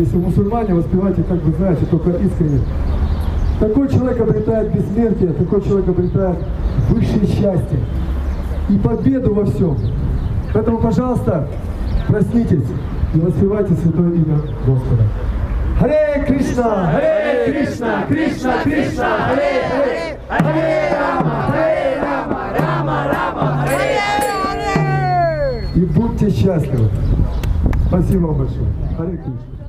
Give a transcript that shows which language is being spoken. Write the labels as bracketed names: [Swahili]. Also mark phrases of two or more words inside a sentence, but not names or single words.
[Russian] Если вы мусульмане, воспевайте, как вы знаете, только искренне. Такой человек обретает бессмертие, такой человек обретает высшее счастье и победу во всем. Поэтому, пожалуйста, проснитесь и воспевайте святое имя Господа. [Sanskrit] हरे कृष्ण हरे कृष्ण कृष्ण कृष्ण हरे हरे हरे राम राम राम हरे हरे. [Russian] И будьте счастливы. Спасибо вам большое. Харе Кришна.